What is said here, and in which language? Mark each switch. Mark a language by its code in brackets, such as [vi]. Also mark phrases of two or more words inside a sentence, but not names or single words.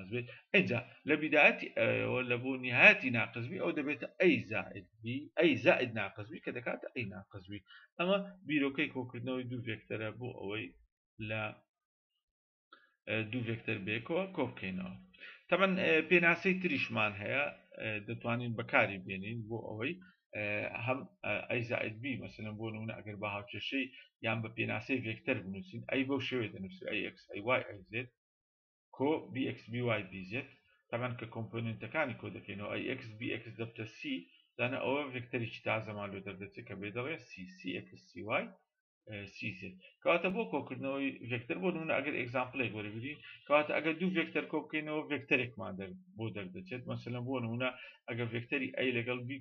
[ckb] بێت اینجا لە بیدایەتی ئەوە لە بۆ نهایەتی ناقص بی ئەو دەبێتە ئەی زائید بی ئەی زائید ناقص بی کە دەکاتە ئەی ناقص بی ئەمە بیرۆکەی کۆکردنەوەی دوو ڤێکتەرە بۆ ئەوەی لە دوو ڤێکتەر بێکەوە کۆ بکەینەوە تەمەن پێناسەی تریشمان هەیە دەتوانین بەکاری بێنین بۆ ئەوەی هەم ئەی زائد بی مەسەلەن بۆ نمونە ئەگەر بە هاوکێشەی یان بە پێناسەی ڤێکتەر بنووسین ئەی بەو شێوەیە دەنووسین ئەی x ئەی y ئەی z کۆ bx by bz طبعا کە کۆمپۆننتەکانی کۆ دەکەینەوە ئەی x bx دەبتە c دانە ئەوە ڤێکتەرێکی تازەمان لێ دەردەچێت کە بێ دەڵێ c cx cy cz کەواتە بۆ کۆکردنەوەی ڤێکتەر بۆ نمونە ئەگەر ئێگزامپڵێک وەرەگرین کەواتە ئەگەر دوو ڤێکتەر کۆ بکەینەوە ڤێکتەرێکمان بۆ دەردەچێت مەسەلەن بۆ نمونە ئەگەر ڤێکتەری ئەی لەگەڵ b